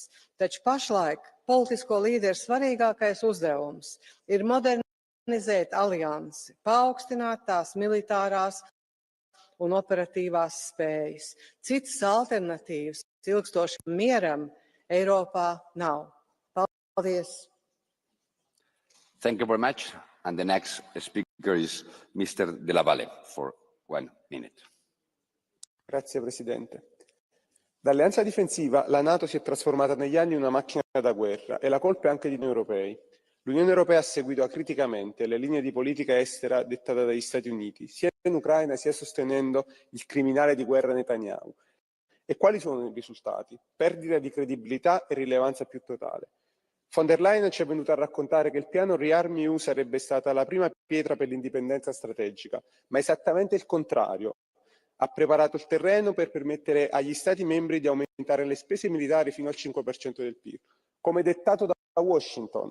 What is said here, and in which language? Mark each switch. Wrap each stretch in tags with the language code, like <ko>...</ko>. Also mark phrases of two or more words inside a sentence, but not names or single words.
<lv>Taču pašlaik politisko līderu svarīgākais uzdevums ir modernizēt aliansi, paaugstināt tās militārās un operatīvās spējas. Citas alternatīvas ilgstošam mieram Eiropā nav. Paldies!</lv> <en>Thank you very much. And the next speaker is Mr. De La Valle for 1 minute.</en> <it>Grazie Presidente. Da alleanza difensiva la NATO si è trasformata negli anni in una macchina da guerra e la colpa è anche di noi europei. L'Unione Europea ha seguito acriticamente le linee di politica estera dettate dagli Stati Uniti, sia in Ucraina sia sostenendo il criminale di guerra Netanyahu. E quali sono i risultati? Perdita di credibilità e rilevanza più totale. Von der Leyen ci è venuta a raccontare che il piano Rearm EU sarebbe stata la prima pietra per l'indipendenza strategica, ma esattamente il contrario. Ha preparato il terreno per permettere agli Stati membri di aumentare le spese militari fino al 5% del PIL, come dettato da Washington.</it>